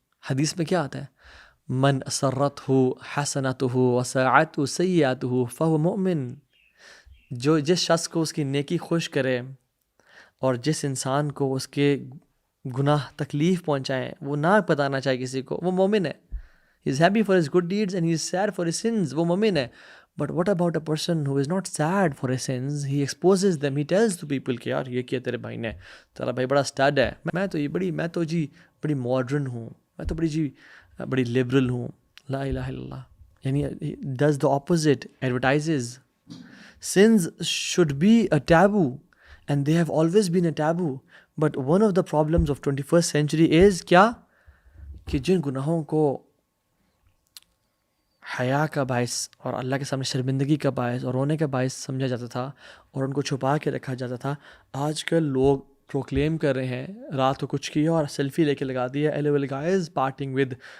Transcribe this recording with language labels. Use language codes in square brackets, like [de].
[ur] حدیث میں کیا آتا ہے؟ [ar] من اسرتہ حسنتہ وساعتہ سیئاتہ فہو مؤمن. [ur] جو جس شخص کو اس کی نیکی خوش کرے اور جس انسان کو اس کے گناہ تکلیف پہنچائیں، وہ نہ بتانا چاہے کسی کو، وہ مومن ہے. [en] He is happy for his good deeds and he is sad for his sins. [ur] وہ مومن ہے. [en] But what about a person who is not sad for his sins? He exposes them. He tells to people [ur] کہ یار یہ کیا تیرے بھائی نے، تیرا بھائی بڑا اسٹڈ ہے، میں تو بڑی ماڈرن ہوں، میں تو بڑی لبرل ہوں. [ar] لا الہ الا اللہ. [en] یعنی does the opposite، advertises. Sins should be a taboo and they have always been a taboo. But one of the problems of 21st century is [ur] کیا؟ کہ جن گناہوں کو حیا کا باعث اور اللہ کے سامنے شرمندگی کا باعث اور رونے کا باعث سمجھا جاتا تھا اور ان کو چھپا کے رکھا جاتا تھا، آج کل لوگ پروکلیم کر رہے ہیں رات کو کچھ کیا اور سیلفی لے کے لگا دیا [en] LOL guys partying with